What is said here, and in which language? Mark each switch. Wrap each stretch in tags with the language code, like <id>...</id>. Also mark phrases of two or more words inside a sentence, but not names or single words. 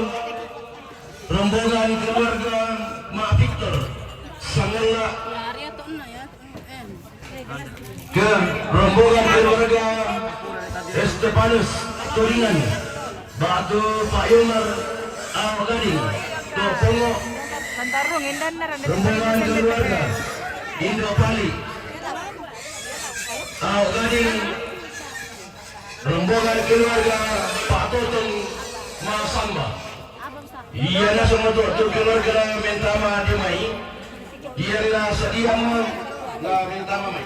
<id>Rombongan keluarga Mak Victor Sanggala. Ke rombongan keluarga Estepanus Turingan. Batu Pak Yomar Al-Gading Topongo.</id> <sda>Santarung indan na rin.</sda> <id>Rombongan keluarga Indro Pali Al-Gading. Rombongan keluarga Pak Totong Masamba.</id> <sda>Iya na semua tu keluarga mentama di mai. Iya na sediam na mentama mai.</sda>